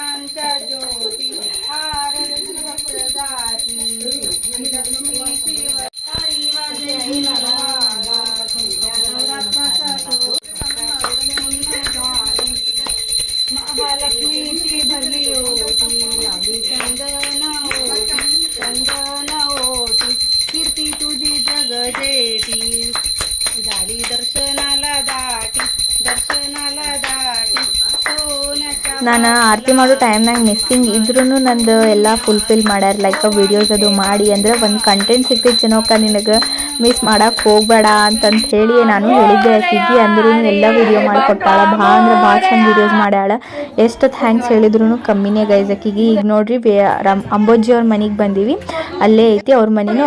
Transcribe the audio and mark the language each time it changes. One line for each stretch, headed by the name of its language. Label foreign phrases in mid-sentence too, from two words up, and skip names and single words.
Marathi: महालक्ष्मीची भरली ओटी लावी चंदन ओटी कीर्ती तुझी जगजेटी झाली दर्शनाला दाटी सोन्याच्या
Kannada: ನಾನು ಆರತಿ ಮಾಡೋ ಟೈಮ್ನಾಗ ಮಿಸ್ಸಿಂಗ್ ಇದ್ರೂ ನಂದು ಎಲ್ಲ ಫುಲ್ಫಿಲ್ ಮಾಡ್ಯಾರ
English: like videos
Kannada: ಅದು ಮಾಡಿ ಅಂದ್ರೆ ಒಂದು ಕಂಟೆಂಟ್ ಸಿಗ್ತೈತೆ ಜನೋಕ ನಿನಗೆ ಮಿಸ್ ಮಾಡಕ್ಕೆ ಹೋಗ್ಬೇಡ ಅಂತಂತ ಹೇಳಿ ನಾನು ಹೇಳಿದ್ದೆ ಆಕಿಗೆ. ಅಂದ್ರೂ ಎಲ್ಲ ವಿಡಿಯೋ ಮಾಡಿ ಕೊಟ್ಟಾಳ, ಭಾಳ ಅಂದ್ರೆ ಭಾಳ ಚಂದ ವಿಡಿಯೋಸ್ ಮಾಡ್ಯಾಳ. ಎಷ್ಟು ಥ್ಯಾಂಕ್ಸ್ ಹೇಳಿದ್ರು ಕಮ್ಮಿನೇ ಗೈಸ್ ಆಕಿಗೆ. ಈಗ ನೋಡ್ರಿ ಅಂಬೋಜಿ ಅವ್ರ ಮನೆಗೆ ಬಂದೀವಿ, ಅಲ್ಲೇ ಐತಿ ಅವ್ರ ಮನೆನೂ.